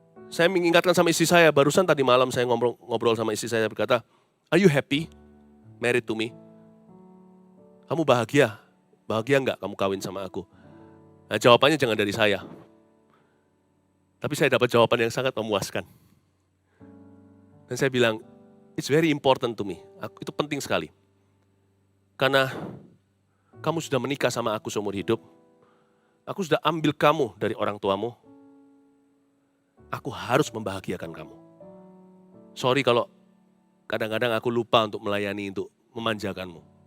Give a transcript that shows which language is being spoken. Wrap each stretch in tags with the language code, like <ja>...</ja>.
<id>Saya mengingatkan sama istri saya, barusan tadi malam saya ngobrol sama istri saya, berkata,</id> <en>are you happy married to me?</en> <id>Kamu bahagia? Bahagia nggak kamu kawin sama aku? Nah jawabannya jangan dari saya. Tapi saya dapat jawaban yang sangat memuaskan. Dan saya bilang,</id> <en>it's very important to me.</en> <id>Itu penting sekali. Karena kamu sudah menikah sama aku seumur hidup. Aku sudah ambil kamu dari orang tuamu. Aku harus membahagiakan kamu. Sorry kalau kadang-kadang aku lupa untuk melayani, untuk memanjakanmu.</id>